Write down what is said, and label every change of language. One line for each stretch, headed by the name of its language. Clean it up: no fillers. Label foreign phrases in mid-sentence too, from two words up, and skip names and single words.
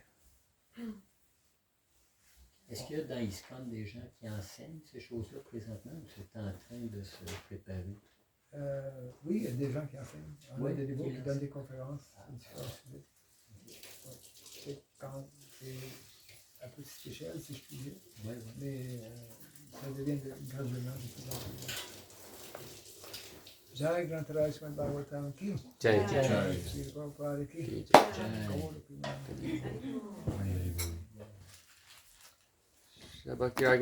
French: Est-ce qu'il y a dans ISKCON des gens qui enseignent ces choses-là présentement ou c'est en train de se préparer? Oui, il y a des gens qui enseignent. On a Oui, des dévots qui qui donnent des conférences sur différents sujets. Ouais. C'est à petite échelle, si je puis dire, Ouais, ouais. mais ça devient graduellement de plus en plus.
Hindi: जय ग्रंथराज श्रीमद् भागवतम् की. Jai. Jai. श्री प्रभुपाद की. Jai. Jai. Gaur Purnima.
French: La Bhakti